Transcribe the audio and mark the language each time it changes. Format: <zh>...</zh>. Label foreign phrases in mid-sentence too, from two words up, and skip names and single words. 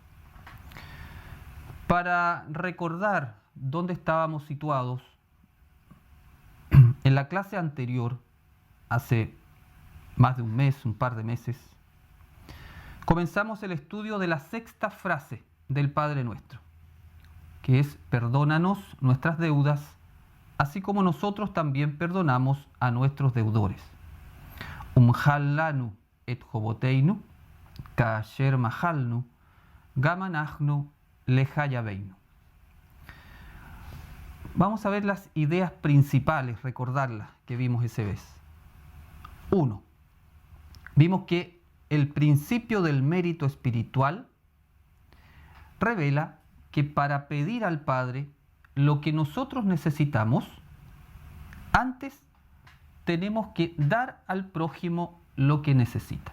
<es>Para recordar dónde estábamos situados, en la clase anterior, hace más de un mes, un par de meses, comenzamos el estudio de la sexta frase del Padre Nuestro, que es: perdónanos nuestras deudas, así como nosotros también perdonamos a nuestros deudores.</es> <he>ומחל לנו את חובותינו, כאשר מחלנו, גם אנחנו לחייבינו.</he> <es>Vamos a ver las ideas principales, recordarlas, que vimos esa vez. 1. Vimos que el principio del mérito espiritual revela que para pedir al Padre lo que nosotros necesitamos, antes tenemos que dar al prójimo lo que necesita.</es>